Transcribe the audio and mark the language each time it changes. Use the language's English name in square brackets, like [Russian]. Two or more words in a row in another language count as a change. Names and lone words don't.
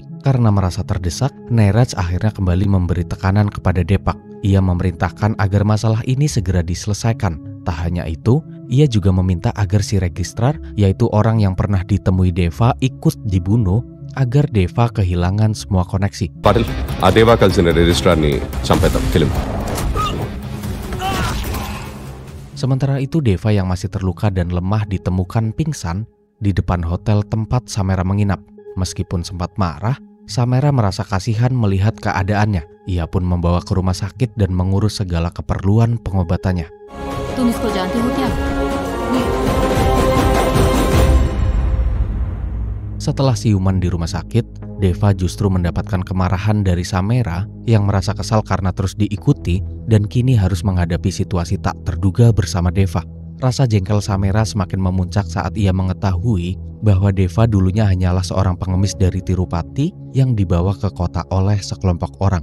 [Indonesian] Karena merasa terdesak, Neeraj akhirnya kembali memberi tekanan kepada Depak. Ia memerintahkan agar masalah ini segera diselesaikan. Tak hanya itu, ia juga meminta agar si registrar, yaitu orang yang pernah ditemui Deva, ikut dibunuh agar Deva kehilangan semua koneksi. [Telugu] Padahal, Dewa kalసిన registrarని చంపేద్దాం, [English] kill him. [Indonesian] Sementara itu Deva yang masih terluka dan lemah ditemukan pingsan di depan hotel tempat Samira menginap. Meskipun sempat marah, Samera merasa kasihan melihat keadaannya. Ia pun membawa ke rumah sakit dan mengurus segala keperluan pengobatannya. [Hindi] तुम इसको जानते हो क्या? [Indonesian] Setelah siuman di rumah sakit, Deva justru mendapatkan kemarahan dari Samera yang merasa kesal karena terus diikuti dan kini harus menghadapi situasi tak terduga bersama Deva. Rasa jengkel Samera semakin memuncak saat ia mengetahui bahwa Deva dulunya hanyalah seorang pengemis dari Tirupati yang dibawa ke kota oleh sekelompok orang.